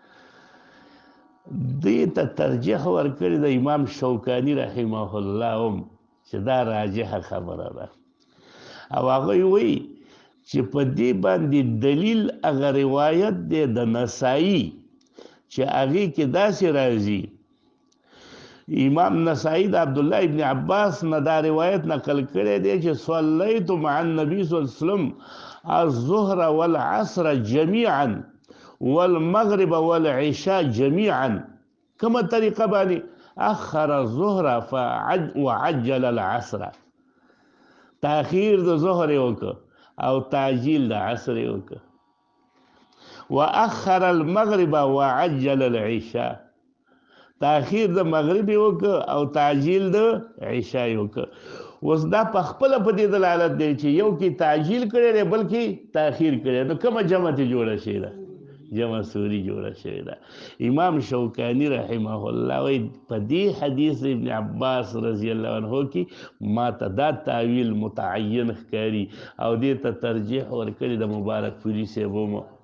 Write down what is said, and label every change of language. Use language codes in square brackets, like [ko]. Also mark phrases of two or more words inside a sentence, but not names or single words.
[ps] دې ته ترجیح ورکړی د امام شوکاني [ar] رحمه الله [ps] هم چې دا راجحه خبره ده او هغوی وایي چې په دې باندې دلیل هغه روایت دی د نسائی چې هغې کې داسې راځي امام نسائی د عبدالله ابن عباس نه دا روایت نقل کړی دی چې [ar] صلیت مع النبي صلی الله علیه وسلم الظهر والعصر جميعا والمغرب والعشاء جميعا كما [ps] طریقه باندې [ar] اخر الظهر وعجل العصر [ps] تاخیر د ظهر وکړه او تعجیل د عصر وکړه [ar] واخر المغرب وعجل العشاء [ps] تاخیر د مغرب وکړه او تعجیل د عشاء وکړه اوس دا په خپله په دې دلالت دی چې یو کې تعجیل کړی دی بل کې تاخیر کړی نو کومه جمع ته جوړه شوې ده جمع سوری جوړه شوې ده امام شوکانی [ar] رحمه الله [ps] وایي په دې حدیث ابن عباس [ar] رضی الله عنه [ps] کې ما ته دا تعویل متعین ښکاري او دې ته ترجیح ورکړي د مبارک پوري صاحب هم